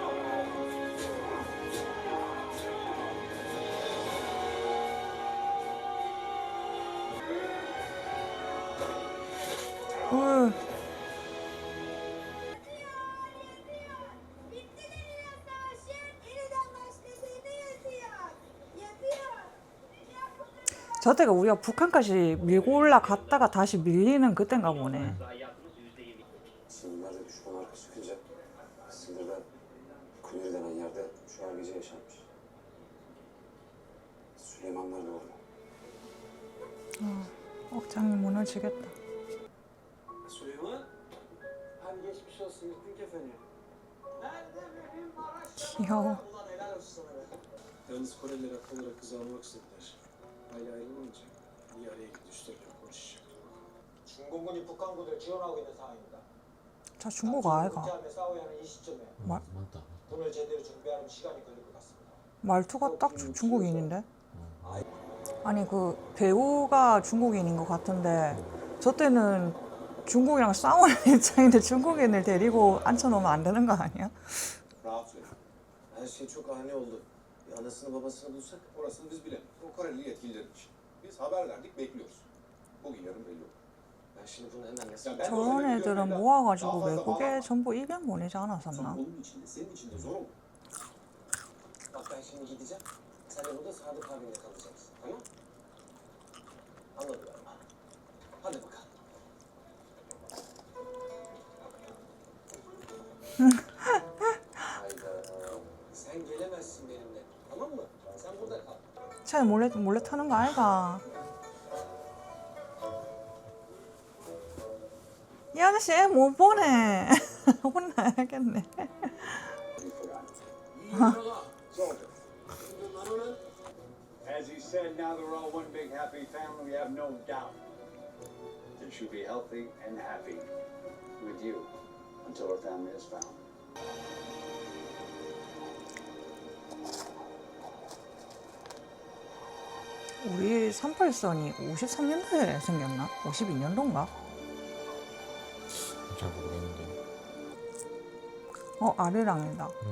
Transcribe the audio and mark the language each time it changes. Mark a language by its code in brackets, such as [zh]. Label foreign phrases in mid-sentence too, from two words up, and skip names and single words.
[ko] 으. 저때가 우리가 북한까지 밀고 올라갔다가 다시 밀리는 그땐가 보네. [tr] Sınırlarda düşman arka çıkınca sınırda Kuneri denen yerde şu an gece yaşanmış. Süleymanlar da orada. [ko] 억장이 무너지겠다. [tr] Süleyman. Hadi geçmiş olsun gittin kefeni. Nerede benim Maraş? [ko] 귀여워. [tr] Ulan helal olsun sana be. Yalnız Koreliler haklı olarak kızı almak istediler. Aile ayrılmayınca niye araya girdi üstlerine konuşacak. [ko] 중공군이 북한군을 지원하고 있는 상황입니다. 저 중국 아이가. 함에 싸워야 하는 이 시점에 맞다. 돈을 제대로 준비하는 시간이 걸릴 것 같습니다. 말투가 딱 중국인인데? 아니 그 배우가 중국인인 것 같은데 저 때는 중국이랑 싸우는 입장인데 중국인을 데리고 앉혀놓으면 안 되는 거 아니야? [tr] Rahat verin. Her şey çok ani oldu. Bir anasını babasını bulsak. Orasını biz bilemeyiz. O Koreli yetkililer için. Biz haber verdik, bekliyoruz. Bugün yarın belli olur. Ben şimdi bunu hemen nasıl... Ya ben [ko] 저런 [tr] öyle [ko] 애들은 [tr] biliyorum, [ko] 모아가지고 [tr] daha fazla [ko] 외국에 [tr] bağlanma. [ko] 전부 입양 보내지 않았었나? [tr] Sonra onun içinde, senin içinde zor olur. Bak ben şimdi gideceğim. Sen de burada Sadık abinle kalacaksın. Tamam? Anladım galiba. Hadi bakalım. Hayda. Sen gelemezsin benimle. Tamam mı? Sen burada kal. [ko] 차에 몰래 타는 거 아이가? 이 아저씨 애 못 보내. 혼나야겠네. [en] Soldier. As he said, now they're all one big happy family. We have no doubt. They should be healthy and happy with you until our family is found. [ko] 우리 38선이 53년도에 생겼나? 52년도인가? 잘 모르겠는데. 아리랑이다.